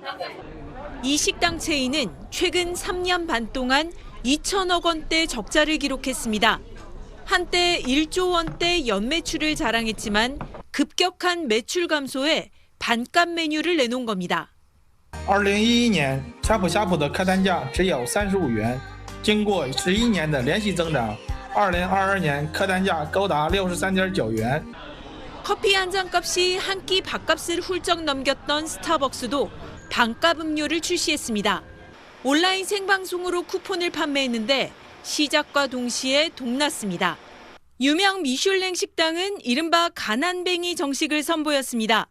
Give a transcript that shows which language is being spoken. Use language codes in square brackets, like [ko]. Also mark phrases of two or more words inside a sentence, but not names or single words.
[ko] 이 식당 체인은 최근 3년 반 동안 2천억 원대 적자를 기록했습니다. 한때 1조 원대 연매출을 자랑했지만 급격한 매출 감소에 반값 메뉴를 내놓은 겁니다. [zh] 2011 年，呷哺呷哺的客单价只有35元，经过11年的连续增长，2022年客单价高达63.9元。 [ko] 커피 한 잔 값이 한 끼 밥값을 훌쩍 넘겼던 스타벅스도 반값 음료를 출시했습니다. 온라인 생방송으로 쿠폰을 판매했는데 시작과 동시에 동났습니다. 유명 미슐랭 식당은 이른바 가난뱅이 정식을 선보였습니다.